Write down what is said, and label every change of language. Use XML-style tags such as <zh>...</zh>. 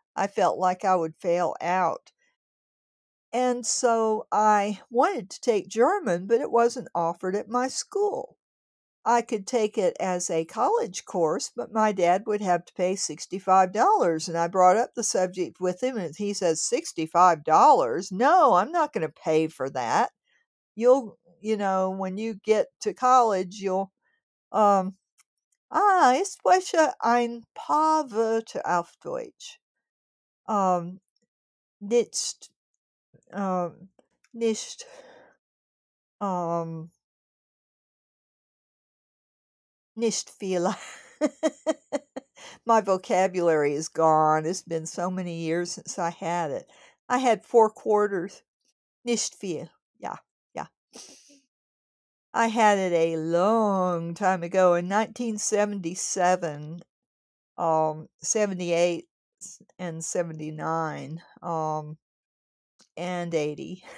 <en>I felt like I would fail out. And so I wanted to take German, but it wasn't offered at my school. I could take it as a college course, but my dad would have to pay $65. And I brought up the subject with him, and he says, $65? No, I'm not going to pay for that. When you get to college, um,</en> <de>ich spreche ein paar Wörter auf Deutsch. Nicht, um, nicht, um, nicht viel.</de> <en>My vocabulary is gone. It's been so many years since I had it. I had 4 quarters.</en> <de>Nicht viel.</de> <en>Yeah, yeah. I had it a long time ago in 1977, 78 and 79, and 80.</en>